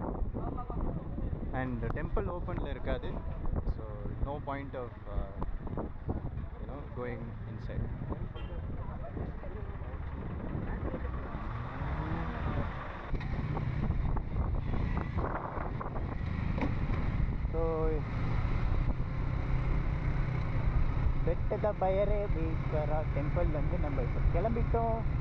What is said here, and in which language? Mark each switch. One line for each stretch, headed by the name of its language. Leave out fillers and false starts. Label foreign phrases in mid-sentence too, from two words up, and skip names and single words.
English: and temple
Tamil: ஓப்பனில் இருக்காது.
English: ஸோ no point of going inside.
Tamil: So ಬೆಟ್ಟದ ಭೈರವೇಶ್ವರ ಟೆಂಪಲ್ வந்து நம்ம இப்போ கிளம்பிட்டோம்.